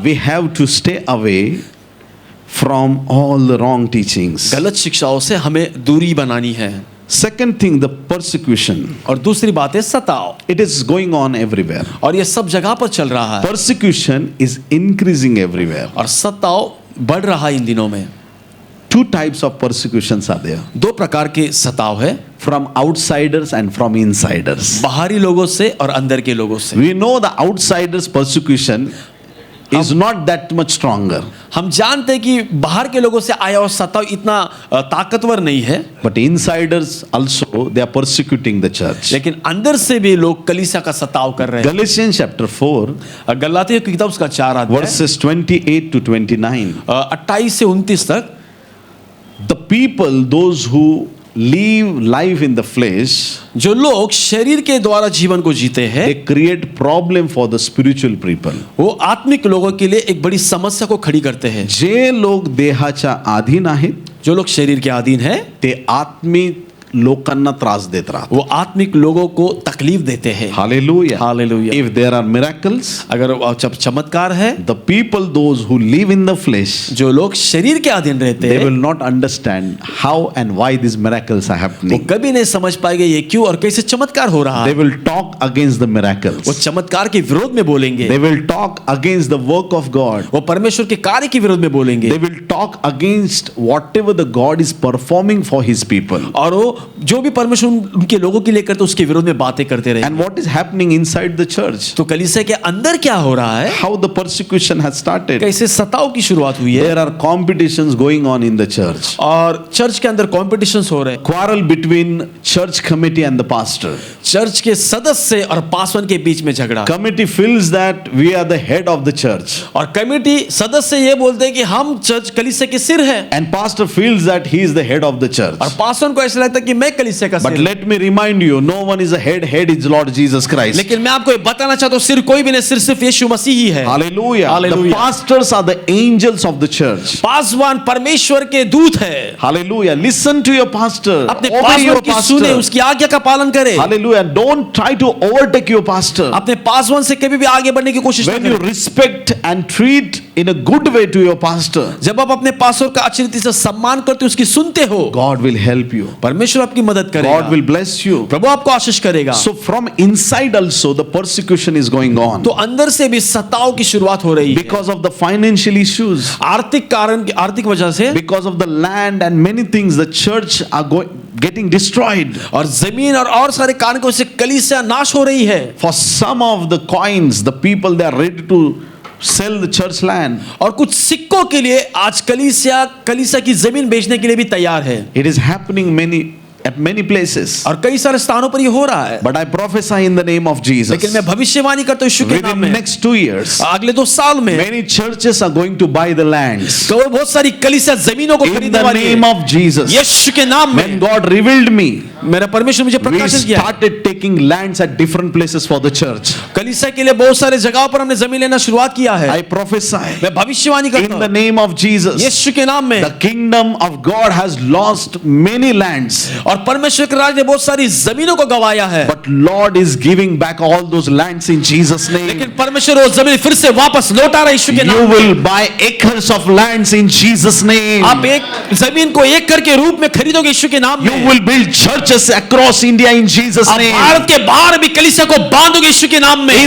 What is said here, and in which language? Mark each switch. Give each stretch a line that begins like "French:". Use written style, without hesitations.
English: we have to stay away from all the wrong teachings.
Hindi: गलत शिक्षाओं से हमें दूरी बनानी है।
English: Second thing, the persecution.
Hindi: और दूसरी बात है सताव,
English: It is going on everywhere.
Hindi: और ये सब जगह पर चल रहा है,
English: Persecution is increasing everywhere.
Hindi: और सताव बढ़ रहा है इन दिनों में।
English: Two types of persecutions are there.
Hindi: दो प्रकार के सताव है,
English: From outsiders and from insiders.
Hindi: बाहरी लोगों से और अंदर के लोगों से।
English: We know the outsiders persecution is not that much stronger.
Hindi: हम जानते हैं कि बाहर के लोगों से आया हुआ सताव इतना ताकतवर नहीं है,
English: But insiders also, they are persecuting the church.
Hindi: लेकिन अंदर से भी लोग कलीसिया का सताव कर रहे हैं।
English: Galatians chapter 4,
Hindi: गलातियों की किताब उसका 4 अध्याय
English: verses 28 to 29.
Hindi: 28 से 29 तक,
English: The people, those who live life in the flesh,
Hindi: जो लोग शरीर के द्वारा जीवन को जीते हैं,
English: they create problem for the spiritual people.
Hindi: वो आत्मिक लोगों के लिए एक बड़ी समस्या को खड़ी करते हैं।
Marathi: जे लोक देहाच्या अधीन आहेत
Hindi: जो लोग शरीर के अधीन हैं,
Marathi: ते आत्मिक लोकांना त्रास देत राहतात.
Hindi: वो आत्मिक लोगों को तकलीफ देते हैं।
English: Hallelujah. Hallelujah. If there are miracles,
Hindi: अगर चमत्कार है,
English: the people those who live in the flesh,
Hindi: जो लोग शरीर के अधीन रहते
English: they
Hindi: हैं,
English: will not understand how and why these miracles are
Hindi: वो
English: happening.
Hindi: कभी नहीं समझ पाएंगे ये क्यों और कैसे चमत्कार हो रहा
English: They
Hindi: है।
English: will talk against the
Hindi: वो
English: miracles.
Hindi: चमत्कार के विरोध में बोलेंगे,
English: They will talk against the work of God.
Hindi: वो परमेश्वर के कार्य के विरोध में बोलेंगे,
English: They will talk against whatever the God is performing for his people.
Hindi: और वो जो भी परमेश्वर उनके लोगों के लिए करते उसके विरोध में बातें करते रहे।
English: And what is happening inside the church?
Hindi: तो कलीसिया के अंदर क्या हो रहा है,
English: How the persecution has started.
Hindi: कैसे सताव की शुरुआत हुई है,
English: There are competitions going on in the church.
Hindi: और चर्च के अंदर कॉम्पिटिशन्स हो रहे हैं।
English: Quarrel between church committee and the pastor.
Hindi: Church के सदस्य और पासवान के बीच में झगड़ा,
English: Committee feels that we are the head of the church.
Hindi: और कमेटी सदस्य ये बोलते हैं कि हम चर्च कलीसिया के सिर हैं,
English: And pastor feels that he is the head of the church.
Hindi: और पासवान को ऐसा लगता है कि मैं कलीसिया का
English: But
Hindi: सिर।
English: let me remind you, no one is a head. Head is Lord Jesus Christ.
Hindi: लेकिन मैं आपको ये बताना चाहता हूँ, सिर कोई भी नहीं, सिर सिर्फ यीशु मसीह ही है।
English: Hallelujah. The Hallelujah. pastors are the angels of the church.
Hindi: Paswan परमेश्वर के दूत है।
English: Hallelujah. Listen to your pastor.
Hindi: अपने
English: Obey
Hindi: पासवान
English: your
Hindi: की सुने,
English: pastor.
Hindi: उसकी आज्ञा का पालन करे।
English: Hallelujah. Don't try to overtake your pastor.
Hindi: अपने पासवान से कभी भी आगे बढ़ने की कोशिश
English: When
Hindi: न
English: you
Hindi: करें।
English: respect and treat in a good way to your pastor,
Hindi: जब आप अपने पासवान का अच्छी रीति से सम्मान करते हो, उसकी सुनते हो,
English: God will help you.
Hindi: परमेश्वर आपकी मदद करेगा,
English: God will bless you.
Hindi: प्रभु आपको आशीष करेगा।
English: So from inside also the persecution is going on
Hindi: तो अंदर से भी सताव की शुरुआत हो रही है,
English: because of the financial issues,
Hindi: आर्थिक कारण, आर्थिक वजह से,
English: because of the land and many things. The church are getting destroyed.
Hindi: और जमीन और सारे कारणों से कलीसिया नाश हो रही है।
English: For some of the coins, the people they are ready to sell the church land.
Hindi: और कुछ सिक्कों के लिए आज कलीसिया की जमीन बेचने के लिए भी तैयार है,
English: It is happening at many places.
Hindi: और कई सारे स्थानों पर ये हो रहा है।
English: But I prophesy in the name of Jesus.
Hindi: लेकिन मैं भविष्यवाणी करता हूं यीशु के नाम
English: Within
Hindi: में,
English: next 2 years,
Hindi: अगले 2 साल में
English: many churches are going to buy the lands.
Hindi: तो बहुत सारी कलीसिया जमीनों को
English: In
Hindi: खरीदने
English: the
Hindi: वाली
English: name
Hindi: है।
English: of Jesus.
Hindi: यीशु के नाम
English: When
Hindi: में
English: God revealed me,
Hindi: मेरा परमेश्वर मुझे
English: we
Hindi: प्रकाशित किया,
English: started taking lands at different places for the church.
Hindi: कलीसिया के लिए बहुत सारे जगहों पर हमने जमीन लेना शुरुआत किया है।
English: I prophesy
Hindi: मैं भविष्यवाणी करता
English: in the
Hindi: हूं
English: name of Jesus.
Hindi: यीशु के नाम में,
English: The kingdom of God has lost many lands,
Hindi: और परमेश्वर के राज ने बहुत सारी जमीनों को गवाया है,
English: but Lord is giving back all those lands in Jesus' name.
Hindi: लेकिन परमेश्वर वो जमीन फिर से वापस लौटा रहा है यीशु के
English: You
Hindi: नाम में।
English: will buy acres of lands in Jesus' name.
Hindi: आप एक जमीन को एकड़ के रूप में खरीदोगे यीशु के नाम
English: You
Hindi: में।
English: will build churches across India in Jesus'
Hindi: आप
English: name.
Hindi: भारत के बाहर भी कलीसिया को बांधोगे यीशु के नाम में,